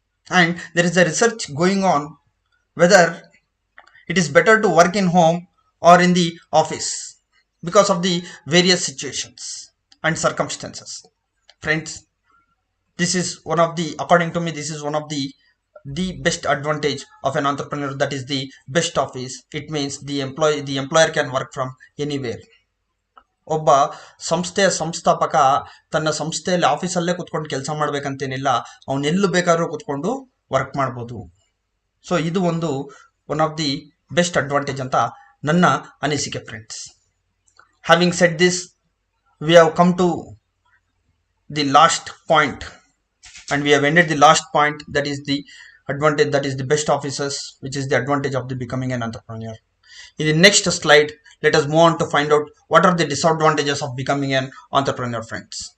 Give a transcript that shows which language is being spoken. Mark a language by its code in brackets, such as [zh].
[en] And there is a research going on whether it is better to work in home or in the office because of the various situations and circumstances. Friends, this is one of the, according to me, this is one of the best advantage of an entrepreneur, that is the best office. It means the employer can work from anywhere. [kn] ಒಬ್ಬ ಸಂಸ್ಥೆಯ ಸಂಸ್ಥಾಪಕ ತನ್ನ ಸಂಸ್ಥೆಯಲ್ಲಿ ಆಫೀಸಲ್ಲೇ ಕುತ್ಕೊಂಡು ಕೆಲಸ ಮಾಡ್ಬೇಕಂತೇನಿಲ್ಲ, ಅವನೆಲ್ಲೂ ಬೇಕಾದ್ರೂ ಕುತ್ಕೊಂಡು work ಮಾಡ್ಬೋದು. ಸೊ ಇದು ಒಂದು [en] one of the best advantage [kn] ಅಂತ ನನ್ನ ಅನಿಸಿಕೆ friends. [en] Having said this, we have come to the last point and we have ended the last point, that is the advantage, that is the best offices, which is the advantage of the becoming an entrepreneur. In the next slide, let us move on to find out what are the disadvantages of becoming an entrepreneur, friends.